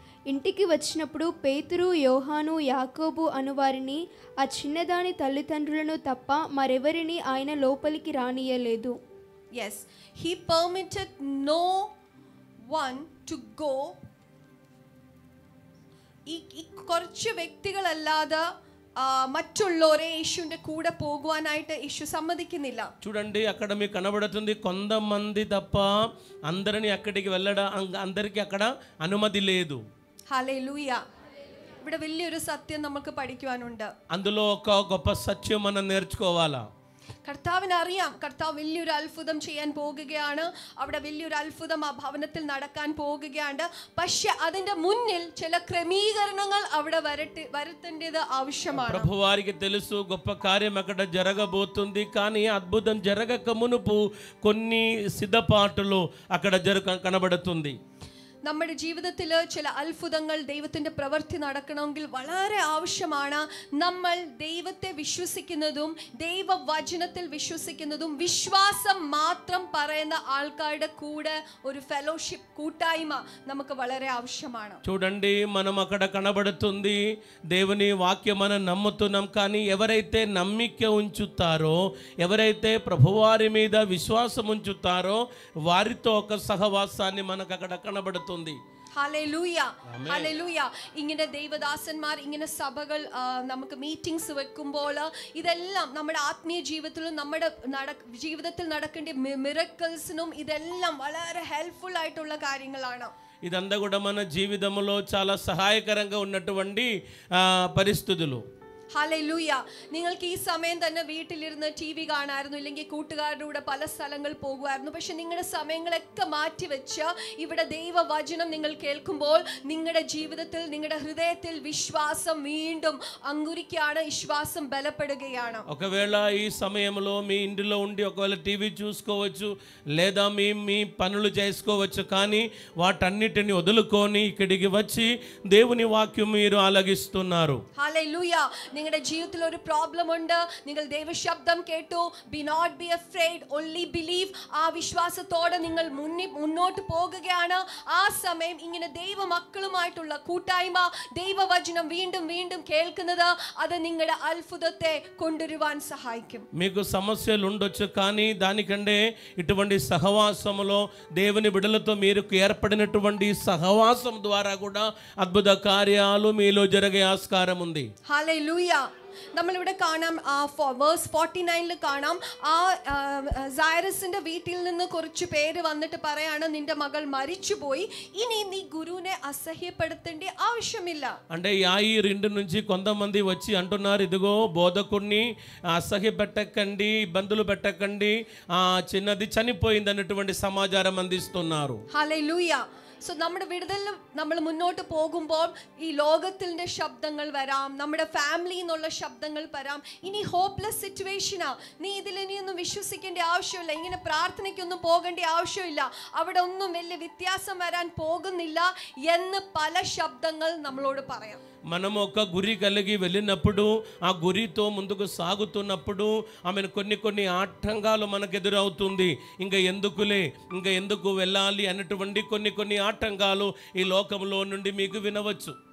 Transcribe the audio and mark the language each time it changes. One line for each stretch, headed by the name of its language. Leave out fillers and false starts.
Telugu: ఇంటికి వచ్చినప్పుడు పేతురు, యోహాను, యాకోబు అనువారిని ఆ చిన్నదాని తల్లిదండ్రులను తప్ప మరెవరిని ఆయన లోపలికి రానియలేదు.
English: Yes, he permitted no one to go.
Malayalam: ഈ കുറച്ച് വ്യക്തികളല്ലാതെ మറ്റുള്ളവരെ యేసుവിന്റെ കൂടെ പോകുവാനായിട്ട് యేసు സമ്മതിക്കുന്നില്ല.
Telugu: చూడండి, అక్కడ మీకు కనబడుతుంది కొంతమంది తప్ప అందరిని అక్కడికి అందరికి అక్కడ అనుమతి లేదు. హల్లెలూయా.
Malayalam: ഇവിടെ വലിയൊരു സത്യം നമുക്ക് പഠിക്കുവാനുണ്ട്.
Telugu: అందులో ఒక గొప్ప సత్యం మనం నేర్చుకోవాలా.
Malayalam: കർത്താവിന് അറിയാം കർത്താവ് വലിയൊരു അത്ഭുതം ചെയ്യാൻ പോകുകയാണ്. അവിടെ വലിയൊരു അത്ഭുതം ആ ഭവനത്തിൽ നടക്കാൻ പോകുകയാണ്. പക്ഷെ അതിന്റെ മുന്നിൽ ചില ക്രമീകരണങ്ങൾ അവിടെ വരുത്തേണ്ടത് ആവശ്യമാണ്.
Telugu: ప్రభువారికి తెలుసు గొప్ప కార్యం అక్కడ జరగబోతుంది, కానీ అద్భుతం జరగక మునుపు కొన్ని సిద్ధపాటులు అక్కడ కనబడుతుంది.
Malayalam: നമ്മുടെ ജീവിതത്തിൽ ചില അത്ഭുതങ്ങൾ ദൈവത്തിന്റെ പ്രവൃത്തി നടക്കണമെങ്കിൽ വളരെ ആവശ്യമാണ് നമ്മൾ ദൈവത്തെ വിശ്വസിക്കുന്നതും ദൈവവചനത്തിൽ വിശ്വസിക്കുന്നതും വിശ്വാസം മാത്രം പറയുന്ന ആൾക്കാരുടെ കൂടെ ഒരു ഫെലോഷിപ്പ് കൂട്ടായ്മ നമുക്ക് വളരെ ആവശ്യമാണ്.
Telugu: చూడండి, మనం అక్కడ కనబడుతుంది దేవుని వాక్యం మనం నమ్ముతున్నాం, కానీ ఎవరైతే నమ్మిక ఉంచుతారో, ఎవరైతే ప్రభువారి మీద విశ్వాసం ఉంచుతారో వారితో ఒక సహవాసాన్ని మనకు అక్కడ కనబడుతుంది.
Malayalam: Hallelujah, hallelujah. ഇങ്ങനെ ദൈവദാസന്മാർ, ഇങ്ങനെ സഭകൾ, നമുക്ക് മീറ്റിംഗ്സ് വെക്കുമ്പോൾ ഇതെല്ലാം നമ്മുടെ ആത്മീയ ജീവിതത്തിലും നമ്മുടെ ജീവിതത്തിൽ നടക്കേണ്ട മിറക്കിൾസിനും ഇതെല്ലാം വളരെ ഹെൽപ്ഫുൾ ആയിട്ടുള്ള കാര്യങ്ങളാണ്.
Telugu: ఇదంతా కూడా మన జీవితంలో చాలా సహాయకరంగా ఉన్నటువంటి పరిస్థితులు.
Malayalam: ഹല്ലേലൂയ. നിങ്ങൾക്ക് ഈ സമയം തന്നെ വീട്ടിലിരുന്ന് TV കാണാമായിരുന്നു, ഇല്ലെങ്കിൽ കൂട്ടുകാരുടെ കൂടെ പല സ്ഥലങ്ങൾ പോകുമായിരുന്നു. പക്ഷെ നിങ്ങളുടെ സമയങ്ങളൊക്കെ മാറ്റിവെച്ച് ഇവിടെ ദൈവവചനം നിങ്ങൾ കേൾക്കുമ്പോൾ നിങ്ങളുടെ ജീവിതത്തിൽ, നിങ്ങളുടെ ഹൃദയത്തിൽ വിശ്വാസം വീണ്ടും അങ്കുരിക്കുകയാണ്, വിശ്വാസം ബലപ്പെടുകയാണ്.
Telugu: ఒకవేళ ఈ సమయంలో మీ ఇంటిలో ఉండి ఒకవేళ టీవీ చూసుకోవచ్చు, లేదా మీ పనులు చేసుకోవచ్చు, కానీ వాటన్నిటిని వదులుకొని ఇక్కడికి వచ్చి దేవుని వాక్యం మీరు ఆలగిస్తున్నారు.
Malayalam: ഹല്ലേലൂയ. നിങ്ങളുടെ ജീവിതത്തിൽ ഒരു പ്രോബ്ലം ഉണ്ട്, നിങ്ങൾ ദൈവശബ്ദം കേട്ടു,
English: Be not be afraid, only believe.
Malayalam: ആ വിശ്വാസത്തോടെ നിങ്ങൾ മുന്നോട്ട് പോകുകയാണ്. ആ സമയം ഇങ്ങനെ ദൈവമക്കളുമായിട്ടുള്ള കൂട്ടായ്മ, ദൈവവചനം വീണ്ടും വീണ്ടും കേൾക്കുന്നത്, അത് നിങ്ങളുടെ അത്ഭുതത്തെ കൊണ്ടുവരുവാൻ സഹായിക്കും.
Telugu: మీకు సమస్యలు ఉండొచ్చు, కానీ దానికంటే ఇటువంటి సహవాసములో దేవుని బిడ్డలతో మీరు ఏర్పడినటువంటి సహవాసం ద్వారా కూడా అద్భుత కార్యాలు మీలో జరిగే ఆస్కారం ఉంది.
Malayalam: ഹല്ലേലൂയ. നമ്മളിവിടെ കാണാം, വേഴ്സ് 49 കാണാം, ആ സൈറസിന്റെ വീട്ടിൽ നിന്ന് കുറച്ച് പേര് വന്നിട്ട് പറയാണ്, നിന്റെ മകൾ മരിച്ചുപോയി, ഇനി നീ ഗുരുവിനെ അസഹ്യപ്പെടുത്തേണ്ട ആവശ്യമില്ല.
Telugu: అంటే యాయిర్ ఇంటి నుంచి కొంతమంది వచ్చి అంటున్నారు, ఇదిగో బోధకుడిని అసహ్యపెట్టకండి, ఇబ్బందులు పెట్టకండి, ఆ చిన్నది చనిపోయింది అన్నటువంటి సమాచారం అందిస్తున్నారు. హల్లెలూయా.
Malayalam: സോ നമ്മുടെ വിടുതലിൽ നമ്മൾ മുന്നോട്ട് പോകുമ്പോൾ ഈ ലോകത്തിൻ്റെ ശബ്ദങ്ങൾ വരാം, നമ്മുടെ ഫാമിലിയിൽ നിന്നുള്ള ശബ്ദങ്ങൾ വരാം. ഇനി ഹോപ്പ്ലെസ് സിറ്റുവേഷനാ, നീ ഇതിലിനിയൊന്നും വിശ്വസിക്കേണ്ട ആവശ്യമില്ല, ഇങ്ങനെ പ്രാർത്ഥനയ്ക്കൊന്നും പോകേണ്ട ആവശ്യമില്ല, അവിടെ ഒന്നും വലിയ വ്യത്യാസം വരാൻ പോകുന്നില്ല എന്ന് పల శబ్దങ്ങൾ നമ്മളോട് പറയാം.
Telugu: మనం ఒక గురి కలిగి వెళ్ళినప్పుడు ఆ గురితో ముందుకు సాగుతున్నప్పుడు ఆమెను కొన్ని ఆటంకాలు మనకు ఎదురవుతుంది. ఇంకా ఎందుకు వెళ్ళాలి అన్నటువంటి కొన్ని ఆటంకాలు ఈ లోకంలో నుండి మీకు వినవచ్చు.